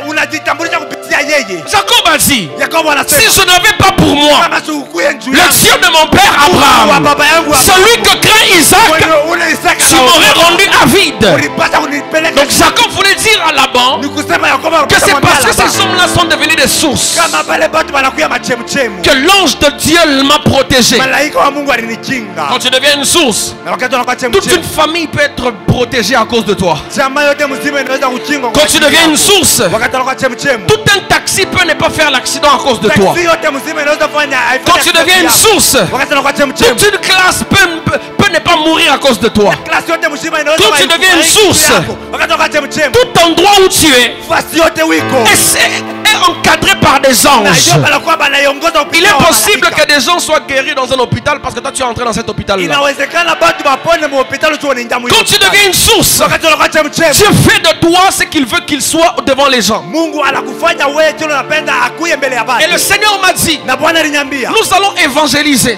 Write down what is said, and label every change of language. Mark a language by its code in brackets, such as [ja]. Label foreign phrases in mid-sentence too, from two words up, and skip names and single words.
[fr] Jacob a dit, si je n'avais pas pour moi le Dieu de mon père Abraham, celui que craint Isaac, tu m'aurais rendu avide. Donc Jacob voulait dire à Laban que c'est parce que ces hommes-là sont devenus des sources, [sw] kama pale batu banakuya machemchemu, [fr] que l'ange de Dieu m'a protégé. [sw] malaika wa Mungu alinikinga. [fr] Quand tu deviens une source, [sw] Na wakati unakuwa [fr] toute une [sw] chemchemu, [fr] famille peut être protégée à cause de toi. [sw] chama yote mzima inaweza kukingwa. [fr] Quand tu deviens une source, [sw] wakati unakuwa chemchemu, [fr] tout un taxi peut ne pas faire l'accident à cause de toi. [sw] taxi yote mzima inaweza kufanya. [fr] Quand tu deviens une source, [sw] wakati unakuwa chemchemu, [fr] toute une classe peut ne pas mourir à cause de toi. [sw] klasi yote mzima inaweza. [fr] Quand tu deviens une source, [sw] wakati unakuwa chemchemu, [fr] tout endroit où tu es [sw] fasi yote wiko [fr] est encadré par des anges. Il est possible que des gens soient guéris dans un hôpital parce que toi tu es entré dans cet hôpital-là. Quand tu deviens une source, Dieu fait de toi ce qu'il veut qu'il soit devant les gens. Et le Seigneur m'a dit, nous allons évangéliser.